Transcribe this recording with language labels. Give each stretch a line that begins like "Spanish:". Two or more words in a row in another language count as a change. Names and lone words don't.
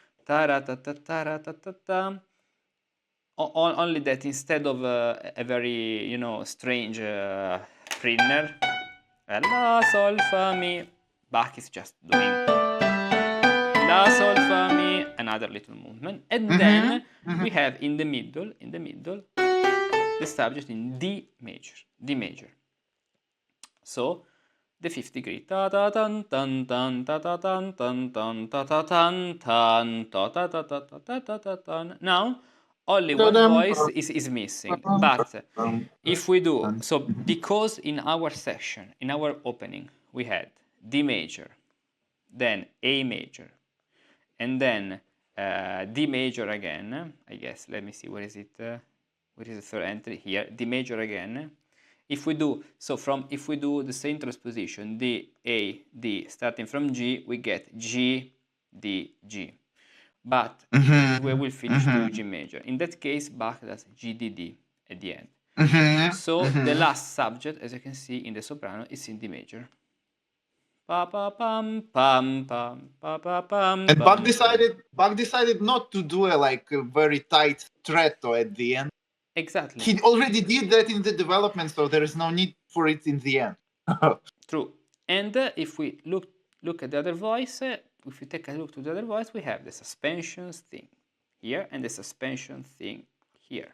English: Only that instead of a very, strange Prinner, La, Sol, Fa, Mi, Bach is just doing La, Sol, Fa, Mi, another little movement, and then we have in the middle, the subject in D major. So the fifth degree. Ta ta tan tan tan ta ta tan tan tan ta ta tan tan ta ta ta ta ta ta ta ta tan. Now only one voice is missing. But if we do so, because in our section, in our opening, we had D major, then A major, and then D major again. I guess. Let me see. Where is it? Where is the third entry? Here. D major again. If we do if we do the same transposition, D, A, D, starting from G, we get G, D, G. But we will finish to G major. In that case, Bach does G, D, D at the end. So the last subject, as you can see in the soprano, is in D major. Pa pa pam pam pam pa pa pam. And Bach decided not to do a very tight stretto at the end. Exactly. He already did that in the development, so there is no need for it in the end. True. And if we look at the other voice, if we take a look to the other voice, we have the suspensions thing here and the suspension thing here.